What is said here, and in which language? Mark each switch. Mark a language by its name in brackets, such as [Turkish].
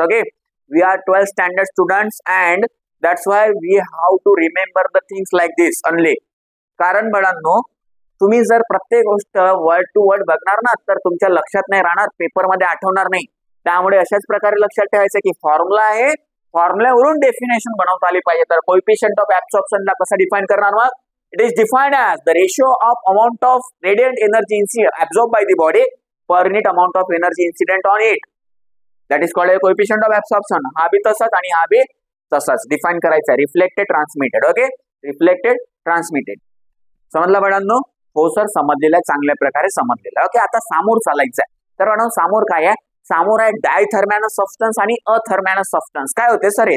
[English] Okay, we are 12th standard students and that's why we have to remember the things like this only. [Marathi] कारण बाळांनो तुम्ही जर प्रत्येक गोष्ट वर्ड टू वर्ड बघणार ना, तर तुमच्या लक्षात नाही राहणार, पेपरमध्ये आठवणार नाही. त्यामुळे अशाच प्रकारे लक्षात ठेवायचं की फॉर्म्युला आहे, फॉर्म्युल्यावरून डेफिनेशन बनवता आली पाहिजे. तर कोएफिशियंट ऑफ ऍब्सॉर्प्शनला कसं डिफाइन करणार, मग [English] It is defined as the ratio of amount of radiant energy absorbed by the body per unit amount of energy incident on it. That is called a coefficient of absorption. [Marathi] हा भी तसाच आणि हा भी तसाच define करायचा आहे. Reflected transmitted. Okay, reflected transmitted. समजलं बाळांनो? हो सर, समजलेलं आहे, चांगल्या प्रकारे समजलेलं. ओके, आता सामोर चालायचं आहे. तर बाळांनो सामोर काय आहे? सामोर आहे डायथर्मॅनस सबस्टन्स आणि अथर्मॅनस सबस्टन्स. काय होते सर हे?